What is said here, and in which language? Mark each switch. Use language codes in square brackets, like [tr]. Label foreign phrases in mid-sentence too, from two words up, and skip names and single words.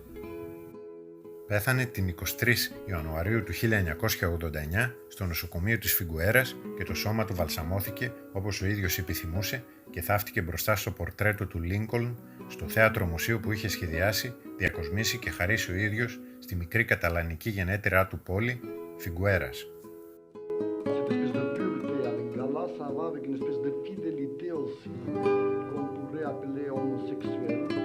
[el] Πέθανε την 23 Ιανουαρίου του 1989 στο νοσοκομείο της Φιγκουέρας και το σώμα του βαλσαμώθηκε όπως ο ίδιος επιθυμούσε και θαύτηκε μπροστά στο πορτρέτο του Λίνκολν στο θέατρο μουσείου που είχε σχεδιάσει, διακοσμήσει και χαρίσει ο ίδιος στη μικρή καταλανική γενέτειρά του πόλη Φιγκουέρας. [fr] Ça va avec une espèce de fidélité aussi, qu'on pourrait appeler homosexuelle.